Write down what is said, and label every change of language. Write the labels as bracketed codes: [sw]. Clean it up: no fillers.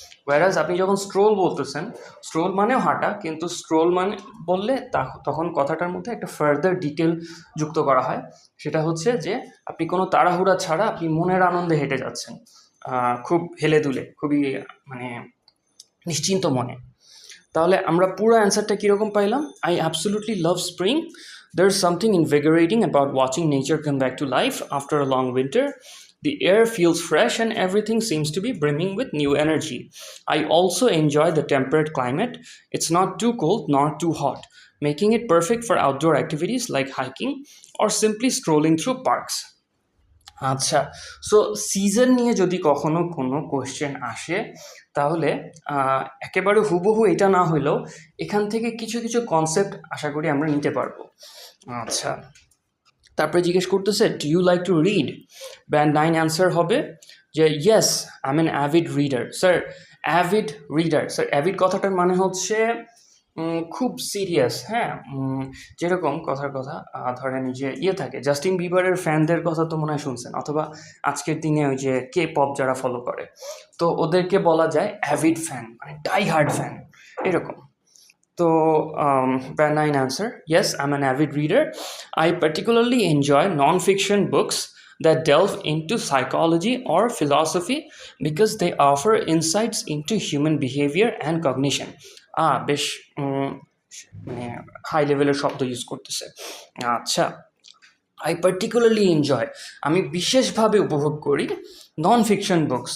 [bn] ওয়ারাজ আপনি যখন স্ট্রোল বলতেছেন, স্ট্রোল মানেও হাঁটা, কিন্তু স্ট্রোল মানে বললে তখন কথাটার মধ্যে একটা ফার্দার ডিটেল যুক্ত করা হয়, সেটা হচ্ছে যে আপনি কোনো তাড়াহুড়া ছাড়া আপনি মনের আনন্দে হেঁটে যাচ্ছেন, খুব হেলে দুলে, খুবই মানে নিশ্চিন্ত মনে। তাহলে আমরা পুরো অ্যান্সারটা কীরকম পাইলাম? [en] I absolutely love spring. There's something invigorating about watching nature come back to life after a long winter. The air feels fresh and everything seems to be brimming with new energy. I also enjoy the temperate climate. It's not too cold nor too hot, making it perfect for outdoor activities like hiking or simply strolling through parks. [bn] আচ্ছা, so season নিয়ে যদি কখনো কোনো question আসে তাহলে একেবারে হুবহু এটা না হইলেও এখান থেকে কিছু কিছু কনসেপ্ট আশা করি আমরা নিতে পারবো। আচ্ছা, তারপরে জিজ্ঞেস করতেছে [en] Do you like to read? Band 9 answer হবে যে yes, I am an avid reader. [bn] Sir avid reader, sir avid কথাটার মানে হচ্ছে খুব সিরিয়াস, হ্যাঁ, যেরকম কথার কথা ধরেন যে থাকে জাস্টিন বিবারের ফ্যানদের কথা তো মনে হয় শুনছেন, অথবা আজকের দিনে ওই যে কে পপ যারা ফলো করে, তো ওদেরকে বলা যায় অ্যাভিড ফ্যান, মানে ডাই হার্ড ফ্যান এরকম। [en] তো band 9 answer, yes, I'm an avid reader. I particularly enjoy non-fiction books that delve into psychology or philosophy because they offer insights into human behavior and cognition. [bn] বেশ মানে high লেভেলের শব্দ use করতেছে। আচ্ছা, [en] I particularly enjoy, [bn] আমি বিশেষভাবে উপভোগ করি নন ফিকশন বুকস।